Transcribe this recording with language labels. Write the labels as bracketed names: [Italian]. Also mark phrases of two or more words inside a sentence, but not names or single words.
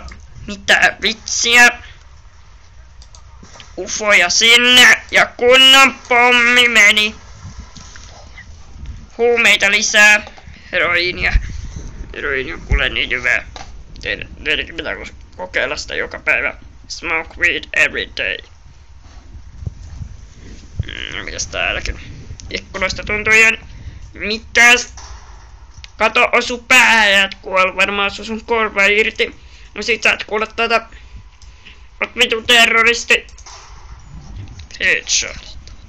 [Finnish] Mitä vitsiä? Ufoja sinne ja kunnon pommi meni. Huumeita lisää. Heroiinia. Heroiini on kuule niin hyvää. Teidänkin pitää kokeilla sitä joka päivä. [English] Smoke weed every day. [Finnish] Mitäs täälläkin? Ikkunoista tuntuu ihan mitäs? Kato, osu päähän ja et kuole. Varmaan osu sun korva irti. No sit sä et kuule tätä. Oot vitu terroristi. Headshot.